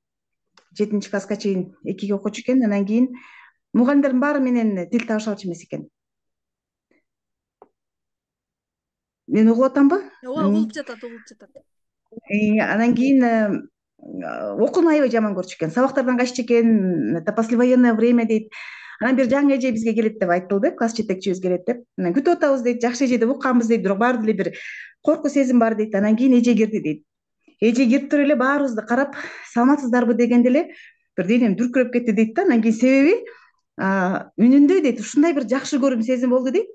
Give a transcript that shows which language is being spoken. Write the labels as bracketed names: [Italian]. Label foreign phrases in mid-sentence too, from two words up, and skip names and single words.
[Kyrgyz] 7 класска чейин 2 окуучу экен. Анан кийин мугалимдердин баары менен тил табыша алчу эмес экен. Мен угуп атамбы? Ооба, угулуп жатат. Анан кийин окууну аябай жаман көрчү экен. Сабактардан каччу экен. [Russian] Это послевоенное время дейт. [Kyrgyz] Анан бир жаңы эже бизге келет деп айтылды. Класс жетекчибиз келет деп. Анан күтүп атабыз дейт. Жакшы эже деп укканбыз дейт. Бирок баарыбыз деле бир коркуу сезим бар дейт. Анан кийин эже кирди дейт. Эже кирип туруп эле баарыбызды карап, саламатсыздарбы дегенде эле бир денем дүркүрөп кетти дейт да. Анан кийин себеби үнүндө дейт ушундай бир жакшы көрүүм сезим болду дейт.